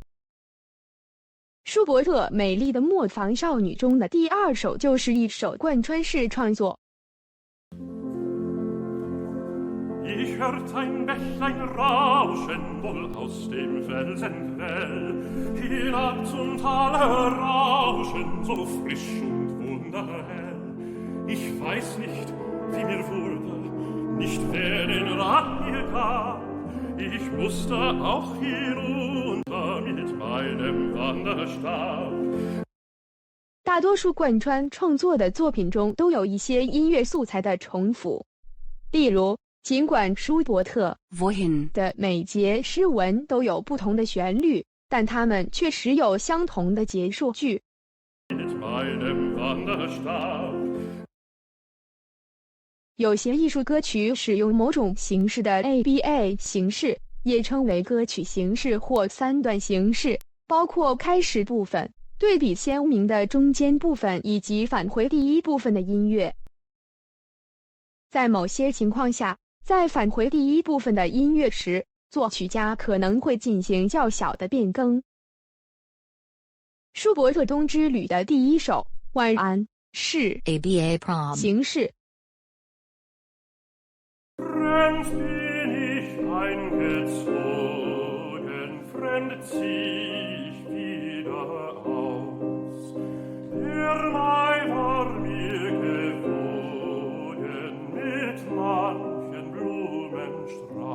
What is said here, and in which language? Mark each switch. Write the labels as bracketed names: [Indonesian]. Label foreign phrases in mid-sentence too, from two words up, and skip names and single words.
[Chinese] 舒伯特《美丽的磨坊少女》中的第二首就是一首贯穿式创作。 [German] Ich hört ein Bächlein rauschen wohl aus dem Felsen grell, hinab zum Tale rauschen so frisch und wunderhell. Ich weiß nicht, wie mir wurde, nicht wer den Rat mir gab, ich musste auch hinunter mit meinem Wanderstab。 [Chinese] 大多数贯穿创作的作品中都有一些音乐素材的重复，例如，尽管舒伯特 [German] Wohin [Chinese] 的每节诗文都有不同的旋律，但它们确实有相同的结束句。 [German] mit meinem Wanderstab。 [Chinese] 有些艺术歌曲使用某种形式的 ABA 形式，也称为歌曲形式或3段形式，包括开始部分、对比鲜明的中间部分以及返回第一部分的音乐。在某些情况下，在返回第一部分的音乐时，作曲家可能会进行较小的变更。舒伯特冬之旅的第一首晚安是 ABA Prom 形式。 [German] Fremd bin ich eingezogen, fremd zieh ich wieder aus. Der Mai war mir gewogen mit manchen Blumenstrauß.